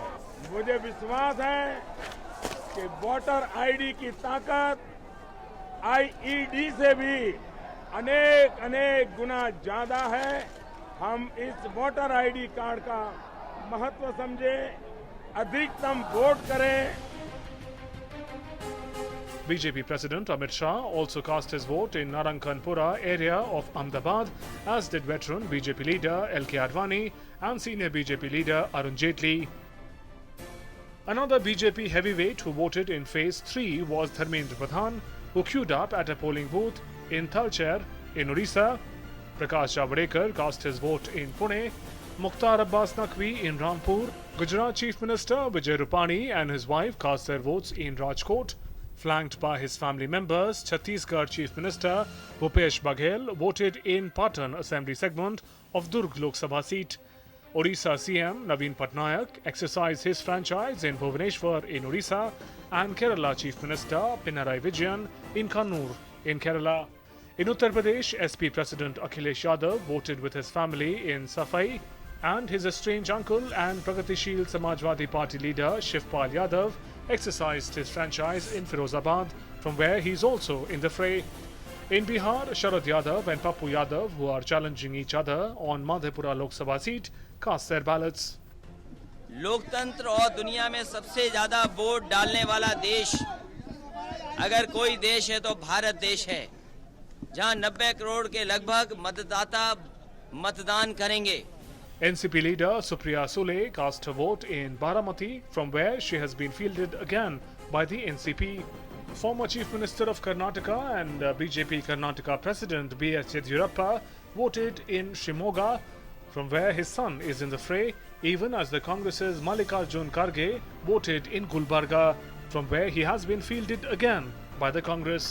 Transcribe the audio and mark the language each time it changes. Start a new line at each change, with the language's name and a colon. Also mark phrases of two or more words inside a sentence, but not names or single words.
Hindi: मुझे विश्वास है कि
English: voter ID
Hindi: की ताकत आईईडी से भी अनेक गुना ज्यादा है। हम इस
English: voter ID card
Hindi: का महत्व समझें, अधिकतम वोट करें।
English: BJP President Amit Shah also cast his vote in Narankanpura area of Ahmedabad, as did veteran BJP leader LK Advani and senior BJP leader Arun Jaitley. Another BJP heavyweight who voted in Phase 3 was Dharmendra Pradhan, who queued up at a polling booth in Talcher in Odisha. Prakash Javadekar cast his vote in Pune, Mukhtar Abbas Naqvi in Rampur. Gujarat Chief Minister Vijay Rupani and his wife cast their votes in Rajkot. Flanked by his family members, Chhattisgarh Chief Minister Bhupesh Baghel voted in Patan Assembly segment of Durg Lok Sabha seat. Odisha CM Naveen Patnaik exercised his franchise in Bhubaneswar in Odisha, and Kerala Chief Minister Pinarayi Vijayan in Kannur in Kerala. In Uttar Pradesh, SP President Akhilesh Yadav voted with his family in Saifai, and his estranged uncle and Pragatishil Samajwadi Party leader Shivpal Yadav exercised his franchise in Firozabad, from where he is also in the fray. In Bihar, Sharad Yadav and Pappu Yadav, who are challenging each other on Madhepura Lok Sabha seat, cast their ballots.
Hindi: लोकतंत्र और दुनिया में सबसे ज्यादा वोट डालने वाला देश अगर कोई देश है तो भारत देश है। जहां 90 करोड़ के लगभग मतदाता मतदान करेंगे।
English: NCP leader Supriya Sule cast her vote in Baramati, from where she has been fielded again by the NCP. Former Chief Minister of Karnataka and BJP Karnataka President B.S. Yediyurappa voted in Shimoga, from where his son is in the fray, even as the Congress's Mallikarjun Kharge voted in Gulbarga, from where he has been fielded again by the Congress.